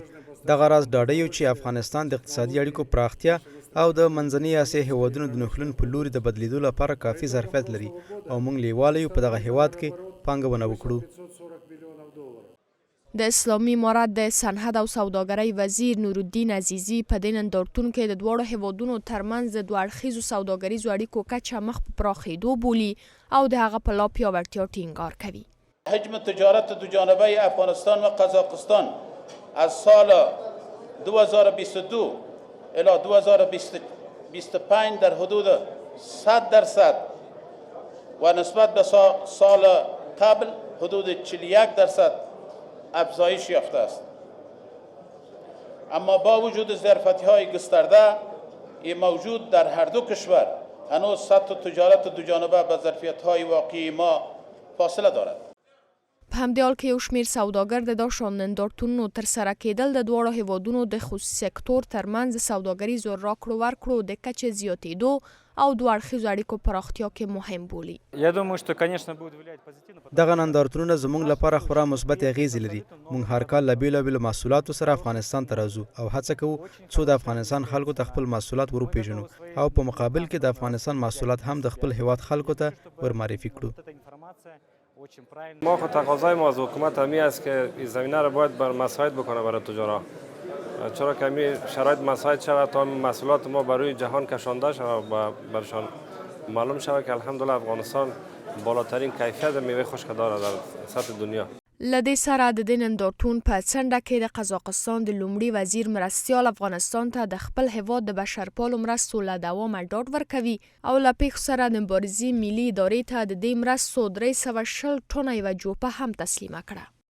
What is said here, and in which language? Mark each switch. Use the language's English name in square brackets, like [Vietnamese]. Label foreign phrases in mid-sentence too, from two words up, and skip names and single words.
[Pashto] دغه راز ډاډه یو چې افغانستان د اقتصادي اړیکو پراختیا او د منځنۍ اسیا هیوادونو د نښلون په لوري د بدلیدو لپاره کافي ظرفیت لري او موږ لیواله یو په دغه هیواد کې پانګونه وکړو. د اسلامي امارت د صنعت او سوداګرۍ وزیر نورالدین عزیزي په دې نندارتون کې د دواړو هیوادونو ترمنځ د دوه اړخیزو سوداګریزو اړیکو کچه مخ په پراخېدو بولي او د هغه په لا پیاوړتیا ټینګار کوي. [Persian] حجم تجارت دوجانبه افغانستان و قزاقستان از سال 2022 الی 2025 در حدود 100% و نسبت به سال قبل حدود 41% افزایش یافته است. اما با وجود ظرفیت‌های گسترده موجود در هر دو کشور هنوز سطح تجارت دوجانبه به ظرفیت‌های واقعی ما فاصله دارد. [Pashto] په همدې حال کې یو شمېر سوداګر د دا شان نندارتونونو ترسره کېدل د دواړو هیوادونو د خصوصي سکتور ترمنځ سوداګریزو راکړو ورکړو د کچې زیاتېدو او دوه اړخیزو اړیکو پراختیا کې مهم بولي. دغه نندارتونونه زموږ لپاره خورا مثبت اغیزې لري. موږ هر کال له بیلابیلو محصولاتو سره افغانستان ته راځو او هڅه کوو څو د افغانستان خلکو ته خپل محصولات وروپېژنو او په مقابل کې د افغانستان محصولات هم د خپل هیواد خلکو ته ورمعرفي کړو. [Persian] ما خود تقاضای ما از حکومت همی است که این زمینه را باید بر مساعد بکنه برای تجارا، چرا که همی شرایط مساعد شود تا محصولات ما برای جهان کشانده شود و برشان معلوم شود که الحمدلله افغانستان بالاترین کیفیت میوه خشک دارد در سطح دنیا. [Pashto] له دې سره د دې نندارتون په څنډه کې د قزاقستان د لومړي وزیر مرستیال افغانستان ته د خپل هیواد د بشرپالو مرستو له دوامه ډاډ ورکوي او له پیښو سره د مبارزې ملي ادارې ته د دې مرستو 320 ټنه یوه جوپه هم تسلیمه کړه.